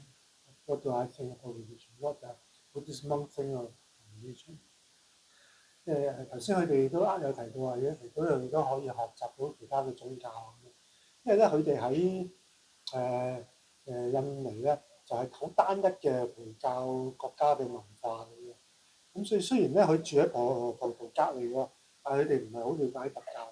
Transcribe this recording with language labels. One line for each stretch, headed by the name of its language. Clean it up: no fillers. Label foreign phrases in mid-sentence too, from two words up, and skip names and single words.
English: What do I think about religion? What does monk think of religion?
Cantonese: 頭先佢哋都有提到話嘅，其實嗰樣嘢都可以學習到其他嘅宗教咁樣。因為咧，佢哋喺印尼咧，就係好單一嘅回教國家嘅文化咁樣。咁所以雖然咧佢住喺葡萄隔離喎，但係佢哋唔係好了解佛教。